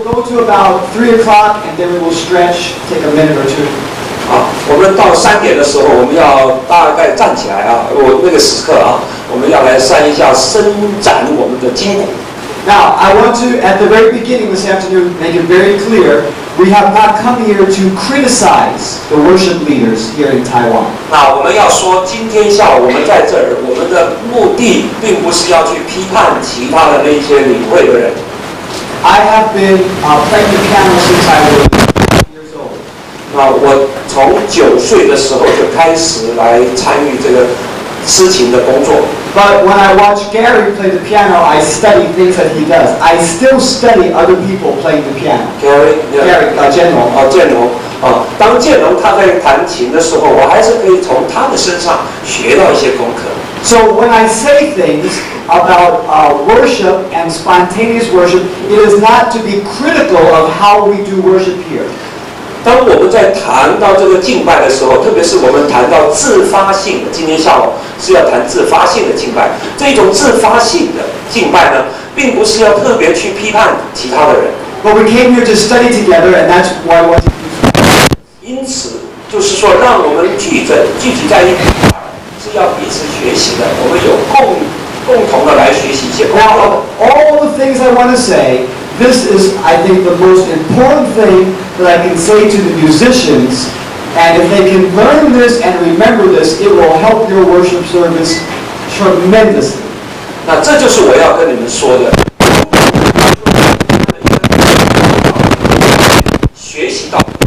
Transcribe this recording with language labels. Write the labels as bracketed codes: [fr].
[en] To about 3 o'clock, and then we will stretch, take a minute or 2. [zh] 我们到3点的时候，我们要大概站起来我那个时刻我们要来扇一下，伸展我们的筋骨。 [en] Now, I want to, at the very beginning this afternoon, make it very clear, we have not come here to criticize the worship leaders here in Taiwan. [zh] 那我们要说，今天下午我们在这儿，我们的目的并不是要去批判其他的那些领会的人。 [en] I have been playing the piano since I was 9 years old. [zh] 我从9岁的时候就开始来参与这个诗琴的工作。 [en] But when I watch Gary play the piano, I study things that he does. I still study other people playing the piano. Gary, [zh] 建龙。建龙。当建龙他在弹琴的时候，我还是可以从他的身上学到一些功课。 [en] So when I say things about worship and spontaneous worship, it is not to be critical of how we do worship here. [zh] 当我们在谈到这个敬拜的时候，特别是我们谈到自发性的，今天下午是要谈自发性的敬拜。这种自发性的敬拜呢，并不是要特别去批判其他的人。 [en] But we came here to study together, and that's why I want to use. [zh] 因此，就是说，让我们聚集在一起。是要彼此学习的，我们有共同的来学习一些功课。 [en] Now, all the things I want to say, this is, I think, the most important thing that I can say to the musicians. And if they can learn this and remember this, it will help your worship service tremendously. [zh] 那这就是我要跟你们说的。学习到。